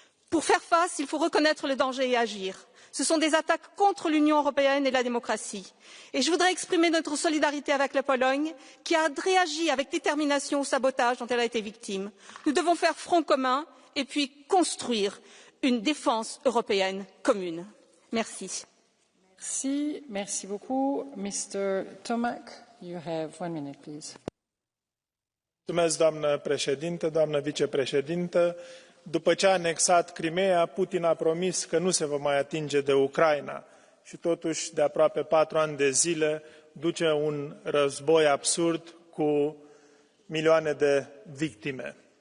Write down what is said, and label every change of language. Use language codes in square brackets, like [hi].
[fr] Pour faire face, il faut reconnaître le danger et agir. Ce sont des attaques contre l'Union européenne et la démocratie. Et je voudrais exprimer notre solidarité avec la Pologne, qui a réagi avec détermination au sabotage dont elle a été victime. Nous devons faire front commun et puis construire une défense européenne commune. Merci. Merci beaucoup. Mr. [en] Tomac, you have 1 minute, please. [ro] Mulțumesc, doamnă președintă, doamnă vicepreședintă. După ce a anexat Crimeea, Putin a promis că nu se va mai atinge de Ucraina și totuși de aproape 4 ani de zile duce un război absurd cu milioane de victime.